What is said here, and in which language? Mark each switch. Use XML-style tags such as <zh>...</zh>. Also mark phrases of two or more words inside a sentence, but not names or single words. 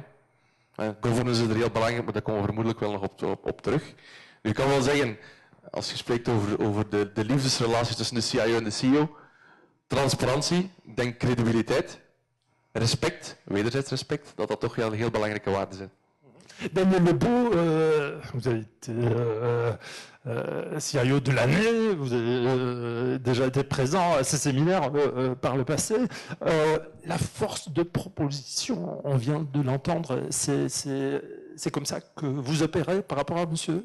<nl>Governance is er heel belangrijk, maar daar komen we vermoedelijk wel nog op terug. Je kan wel zeggen, als je spreekt over de liefdesrelatie tussen de CIO en de CEO, transparantie, ik denk credibiliteit, respect, wederzijds respect, dat toch heel belangrijke waarden zijn.</nl> <fr>Daniel Lebeau, vous avez été CIO de l'année, vous avez déjà été présent à ces séminaires par le passé. La force de proposition, on vient de l'entendre, c'est comme ça que vous opérez par rapport à M.</fr>